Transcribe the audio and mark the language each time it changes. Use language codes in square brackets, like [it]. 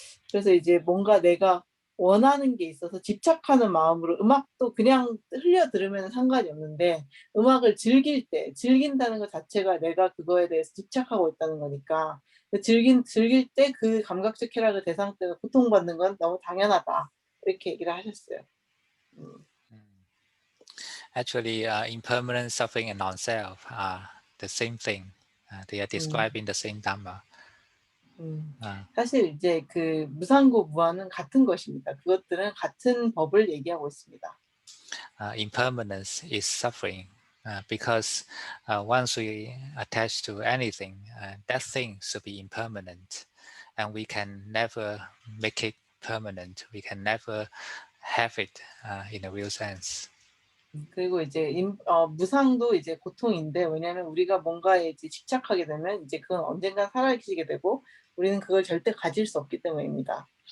[ko] 그래서 이제 뭔가 내가 원하는 게 있어서 집착하는 마음으로 음악도 그냥 흘려 들으면 상관이 없는데 음악을 즐긴다는 것 자체가 내가 그거에 대해서 집착하고 있다는 거니까 즐길 때 그 감각적 쾌락을 대상 때가 고통받는 건 너무 당연하다, 이렇게 얘기를 하셨어요. [en] Actually, impermanent suffering and non-self are the same thing. They are described in the same Dhamma. [ko] 사실 이제 그 무상고 무한은 같은 것입니다. 그것들은 같은 법을 얘기하고 있습니다. [en] Impermanence is suffering because once we attach to anything, that thing should be impermanent, and we can never make it permanent. We can never have it in a real sense. [ko] 그리고 이제 무상도 이제 고통인데, 왜냐하면 우리가 뭔가에 이제 집착하게 되면 이제 그건 언젠가 사라지게 되고 우리는 그걸 절대 가질 수 없기 때문입니다.